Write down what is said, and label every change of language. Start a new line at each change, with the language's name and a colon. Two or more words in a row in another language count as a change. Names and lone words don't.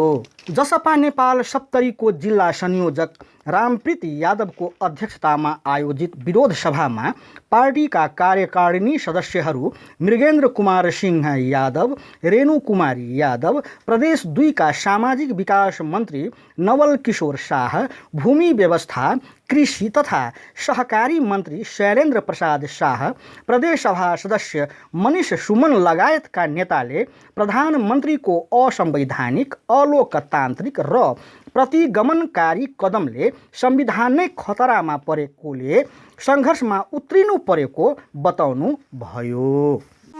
Nepali: जसपा नेपाल सप्तरीको जिल्ला संयोजक रामप्रीत यादवको अध्यक्षतामा आयोजित विरोध सभामा पार्टीका कार्यकारिणी सदस्यहरू मृगेन्द्र कुमार सिंह यादव, रेणु कुमारी यादव, प्रदेश 2 का सामाजिक विकास मन्त्री नवल किशोर शाह, भूमि व्यवस्था, कृषि तथा सहकारी मन्त्री शैलेन्द्र प्रसाद शाह, प्रदेश सभा सदस्य मनिष सुमन लगायतका नेताले प्रधानमन्त्रीको असंवैधानिक, अलोकतान्त्रिक अगणतान्त्रिक र प्रतिगमनकारी कदमले संविधान नै खतरामा परेकोले सङ्घर्षमा उत्रिनु परेको बताउनु भयो।